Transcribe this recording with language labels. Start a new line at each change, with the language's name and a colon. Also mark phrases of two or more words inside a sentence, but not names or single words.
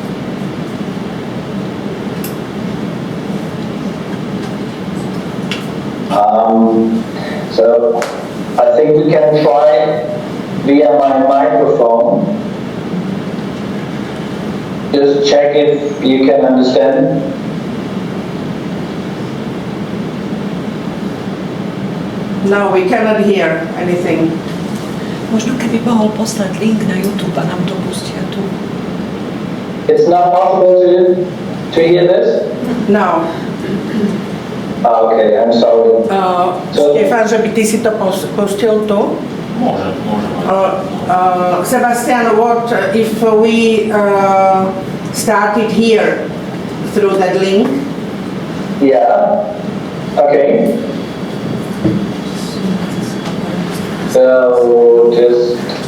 English: So I think we can try via my microphone. Just check if you can understand. No, we cannot hear anything.
Slovak: Možno keby mohol poslať link na YouTube a nám to pustia tu.
English: It's not possible to hear this? No. Okay, I'm sorry.
Slovak: Štefan, že by ty si to pustil tu? Môžem.
English: Sebastian, what if we started here through that link? Yeah. Okay. So just